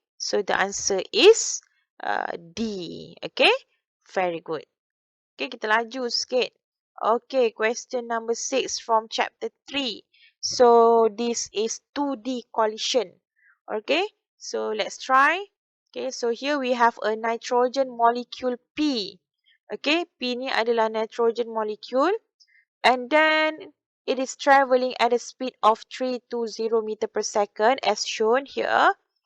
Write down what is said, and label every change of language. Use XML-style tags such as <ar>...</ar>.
<en>So the answer is D. Okay. Very good.</en> <ms>Okay, kita laju sikit.</ms> <en>Okay, question number 6 from chapter 3. So, this is 2D collision. Okay, so let's try. Okay, so here we have a nitrogen molecule P.</en> <ms>Okay, P ni adalah nitrogen molecule.</ms> <en>And then, it is travelling at a speed of 320 meter per second as shown here.</en>